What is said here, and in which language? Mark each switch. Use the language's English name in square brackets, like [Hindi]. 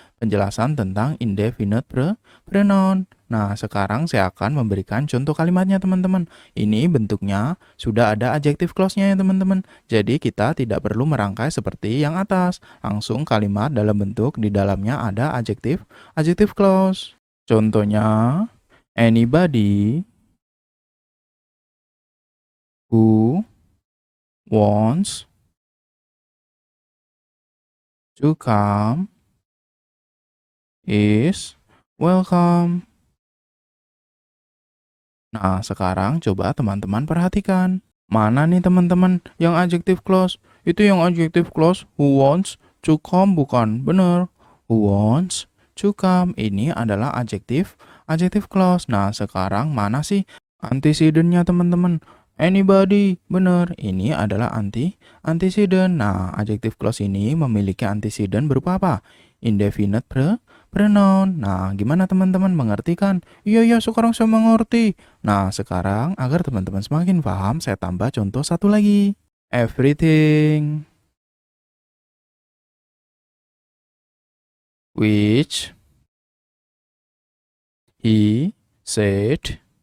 [Indonesian] Penjelasan tentang indefinite pronoun. Nah, sekarang saya akan memberikan contoh kalimatnya teman-teman. Ini bentuknya sudah ada adjective clause-nya ya teman-teman. Jadi kita tidak perlu merangkai seperti yang atas. Langsung kalimat dalam bentuk di dalamnya ada adjective clause. Contohnya, [English] anybody who wants to come is welcome. [Indonesian] Nah, sekarang coba teman-teman perhatikan. Mana nih teman-teman yang adjective clause? Itu yang adjective clause [English] who wants to come, [Indonesian] bukan? Bener. [English] Who wants to come. [Indonesian] Ini adalah adjective clause. Nah, sekarang mana sih antecedentnya teman-teman? Anybody. Bener. Ini adalah antecedent. Nah, adjective clause ini memiliki antecedent berupa apa? Indefinite pronoun. Nah, gimana teman-teman, mengerti kan? Iya, sekarang saya mengerti. Nah, sekarang agar teman-teman semakin paham, saya tambah contoh satu lagi. [English] Everything which he said.